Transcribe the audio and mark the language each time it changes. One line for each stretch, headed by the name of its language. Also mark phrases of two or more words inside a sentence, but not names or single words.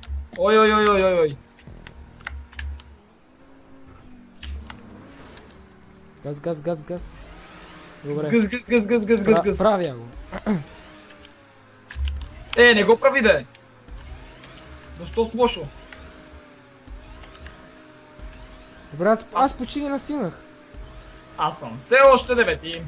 Bulgarian: Ой, ой, ой, ой, ой, ой. Газ, газ, газ, газ. Добре. Гъс, гъс, гъс, гъс, гъс, гъс, гъс. Правя го. Не го прави де. Защо с лошо? Добре, аз почти ги настигнах. Аз съм все още девети.